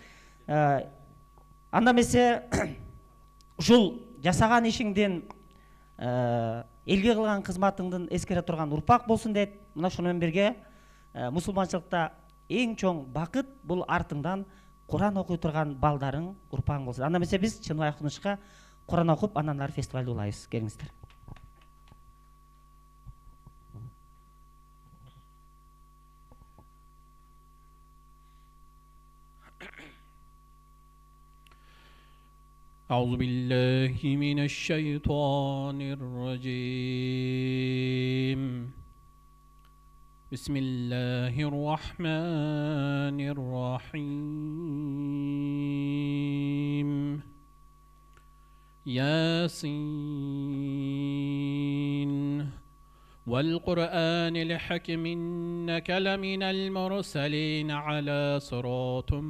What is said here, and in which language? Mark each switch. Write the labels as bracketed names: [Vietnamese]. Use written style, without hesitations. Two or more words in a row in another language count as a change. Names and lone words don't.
[Kyrgyz] Анда эмесе ушул жасаган ишиңдин элге кылган кызматыңдын эскере турган урпак болсун дейт. Мына ошону менен бирге мусулманчылыкта эң чоң бакыт бул артыңдан Куран окуй турган балдарың, урпагың болсун. Анда эмесе биз Чыныбай Акунучка Куран окуп, андан ары фестивалды улайбыз. Келиңиздер. [Arabic] أعوذ بالله من الشيطان الرجيم بسم الله الرحمن الرحيم ياسين والقرآن الحكيم إنك لمن المرسلين على صراط